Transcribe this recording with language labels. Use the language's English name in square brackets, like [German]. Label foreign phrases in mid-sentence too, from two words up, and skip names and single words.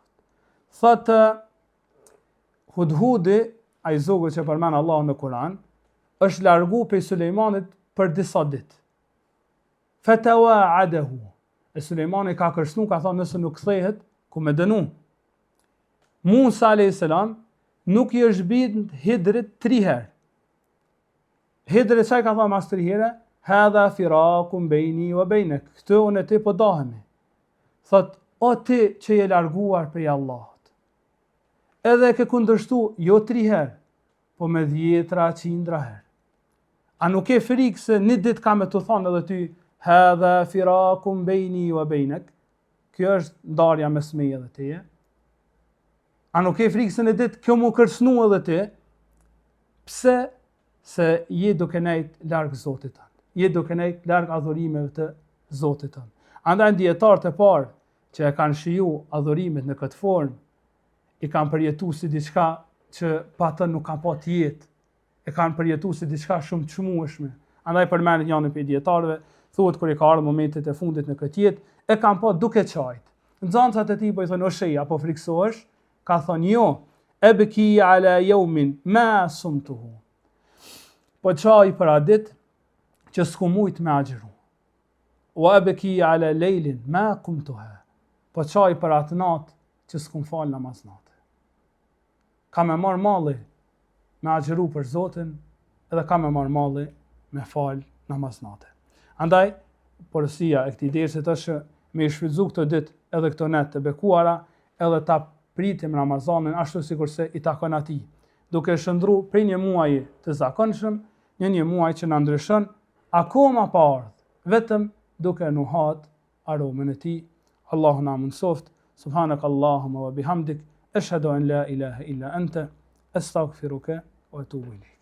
[Albanian] Thotë Hudhudi, ai zogu që përmend Allahu në Kur'an, është largu prej Sulejmanit për disa ditë. [Arabic] Fatawa'adahu. [Albanian] E Sulejmani ka kërcënu, ka thonë nëse nuk kthehet, ku me dënu. Musa [Arabic] عليه السلام [Albanian] nuk i është bit Hidrit 3 herë. Hidri çaj ka thonë mas 3 herë, [Arabic] هذا فراق بيني وبينك. [Albanian] Këtë unë ti po dahemi. Thot, o ti që je larguar prej Allahut. Edhe ke kundërshtu jo 3 herë, po me 10 herë. A nuk e frikë se një ditë ka me të thonë edhe ty, [Arabic] هذا فراق بيني وبينك. [Albanian] Kjo është ndarja mes meje dhe teje. A nuk e frikë se në ditë kjo mu kërcënu edhe ti? Pse? Se je duke nejt larg Zotit tanë. Je duke nejt larg adhurimeve të Zotit tënë. Andaj dietarët e parë që e kanë shiju adhurimet në këtë formë, i kanë përjetu si diçka që pa të nuk kanë pa jetë, e kanë përjetu si diçka shumë të çmueshme. Andaj përmendet janë për dietarëve, thuhet kur i ka ardhur momentet e fundit në këtë jetë, e kanë pa duke qajt. Nxënësat e tij po i thonë o shej, apo friksohesh? Ka thonë jo, [Arabic] أبكي على يوم ما صمته. [Albanian] Po qaj për atë ditë që s'ku mujt me agjëru. [Arabic] وأبكي على ليل ما قمته. [Albanian] Po qaj për atë natë që s'ku falë namaz natë. Ka me marë malli me agjëru për Zotin, edhe ka me marë malli me falë namaz natë. Andaj, porosia e këtij dersit është me i shfrytzu këtë ditë edhe këto net të bekuara, edhe ta pritim Ramazanin ashtu sikurse i takon atij, duke shndru prej një muaji të zakonshëm në një muaj që na ndryshon akoma pa ardhur, vetëm duke nuhat aromën e tij. Allahu na mundsoft. [Arabic] سبحانك اللهم وبحمدك أشهد أن لا إله إلا أنت أستغفرك وأتوب إليك.